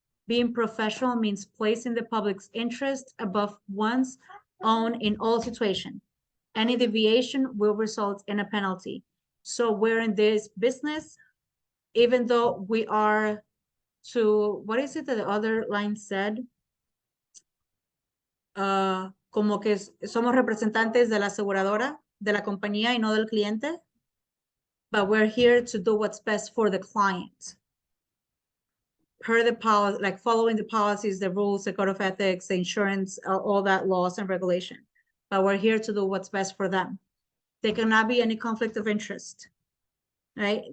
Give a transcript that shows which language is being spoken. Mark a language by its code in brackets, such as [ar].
[en] Being professional means placing the public's interest above one's own in all situations. Any deviation will result in a penalty. So we're in this business, even though we are to, what is it that the other line said? [es] Como que somos representantes de la aseguradora, de la compañía, y no del cliente. [en] But we're here to do what's best for the client. Per the policy, like following the policies, the rules, the code of ethics, the insurance, all that laws and regulation. But we're here to do what's best for them. There cannot be any conflict of interest, right?